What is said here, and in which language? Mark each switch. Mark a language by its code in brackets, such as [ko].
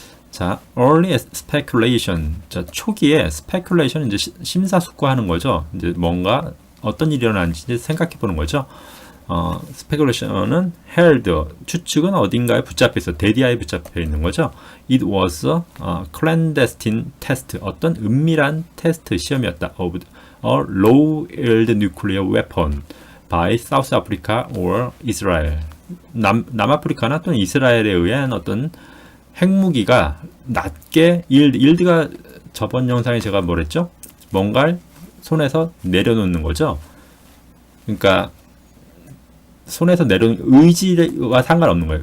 [en] 자, early speculation. [ko] 자, 초기에 speculation 이제 심사숙고하는 거죠. 이제 뭔가 어떤 일이 일어나는지 생각해 보는 거죠. speculation은 held, 추측은 어딘가에 붙잡혀 있어, 대디아에 붙잡혀 있는 거죠. [en] It was a clandestine test, [ko] 어떤 은밀한 테스트 시험이었다. [en] Of a low-yield nuclear weapon by South Africa or Israel. [ko] 남아프리카나 또는 이스라엘에 의한 어떤 핵무기가 낮게, yield가 저번 영상에 제가 뭐랬죠? 뭔가를 손에서 내려놓는 거죠. 그러니까 손에서 내려놓는 의지와 상관없는 거예요.